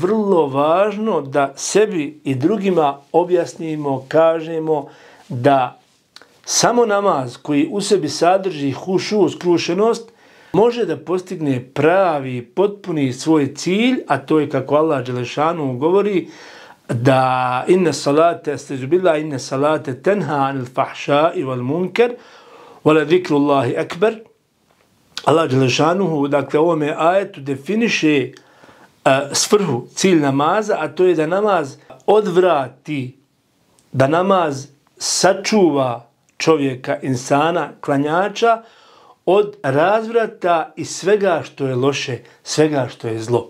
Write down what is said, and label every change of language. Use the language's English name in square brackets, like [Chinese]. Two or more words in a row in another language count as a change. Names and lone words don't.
[Bosnian] vrlo važno da sebi i drugima objasnimo, kažemo da samo namaz koji u sebi sadrži hušu, skrušenost, može da postigne pravi, potpuni svoj cilj, a to je kako Allah dželešanu govori da [Arabic] إن الصلاة تنهى عن الفحشاء والمنكر ولذكر الله أكبر. [Bosnian] Allah dželešanu, dakle, ovome ajetu definiše svrhu, cilj namaza, a to je da namaz odvrati, da namaz sačuva čovjeka, insana, klanjača od razvrata i svega što je loše, svega što je zlo.